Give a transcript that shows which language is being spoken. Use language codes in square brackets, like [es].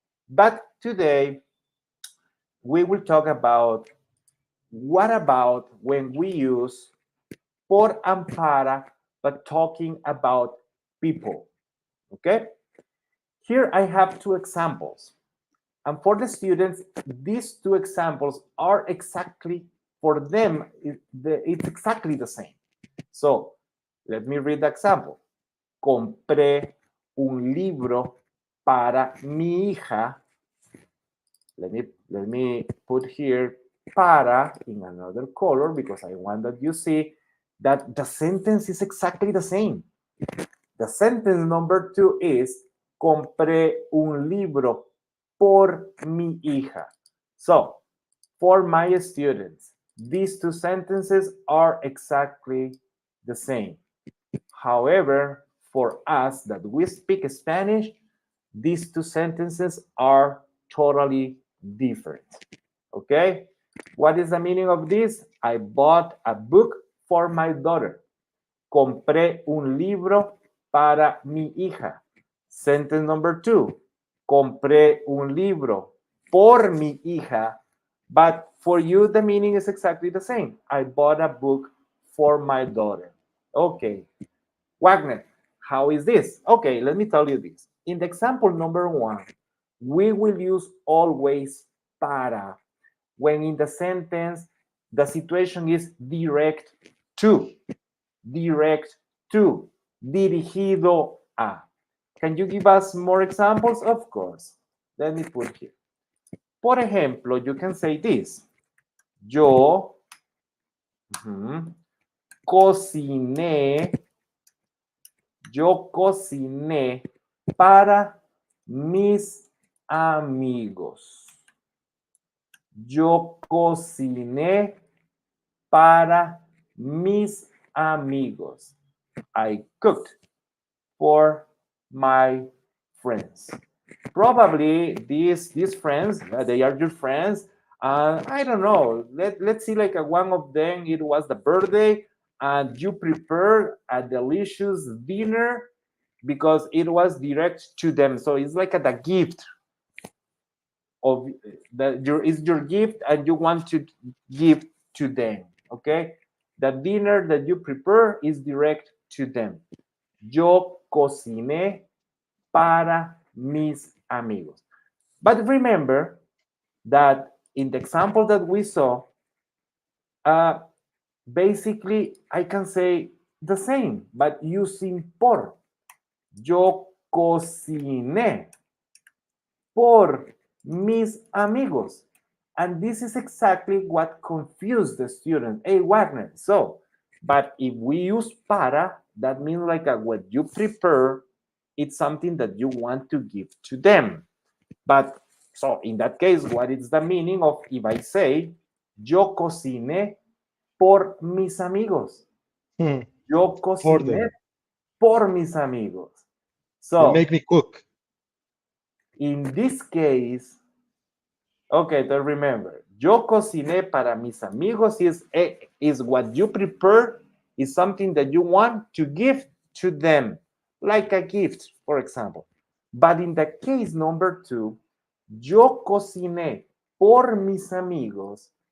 [en] But today we will talk about what about when we use por and para, but talking about people. Okay? Here I have two examples. And for the students, these two examples are exactly, for them, it's exactly the same. So, let me read the example. [es] Compré un libro para mi hija. [en] Let me put here para in another color because I want that you see that the sentence is exactly the same. The sentence number 2 is [es] compré un libro por mi hija. [en] So, for my students, these two sentences are exactly the same. However, for us that we speak Spanish, these two sentences are totally different. Okay? What is the meaning of this? I bought a book for my daughter. [es] Compré un libro para mi hija. [en] Sentence number 2. [es] Compré un libro por mi hija. [en] But for you, the meaning is exactly the same. I bought a book for my daughter. Okay. Wagner, how is this? Okay, let me tell you this. In the example number 1, we will use always para when in the sentence the situation is direct to, [es] dirigido a. [en] Can you give us more examples? Of course. Let me put here. [es] Por ejemplo, [en] you can say this. [es] Yo cociné para mis amigos. Yo cociné para mis amigos. [en] I cooked for my friends. Probably these friends, they are your friends. I don't know. Let's see, like one of them, it was the birthday, and you prepared a delicious dinner because it was direct to them. So it's like the gift of is your gift, and you want to give to them. Okay, the dinner that you prepare is direct to them. [es] Yo cociné para mis amigos. [en] But remember that in the example that we saw, basically I can say the same, but using por. [es] Yo cociné por mis amigos. [en] And this is exactly what confused the student. Hey, Wagner, so, but if we use para, that means like what you prepare, it's something that you want to give to them. But so in that case, what is the meaning of if I say, [es] yo cociné por mis amigos? Yo cociné por mis amigos. [en] So they make me cook. In this case, okay, then remember, [es] yo cociné para mis amigos [en] is what you prepare, is something that you want to give to them. like a gift, for example. But in the case number 2, [es] yo cociné por mis amigos.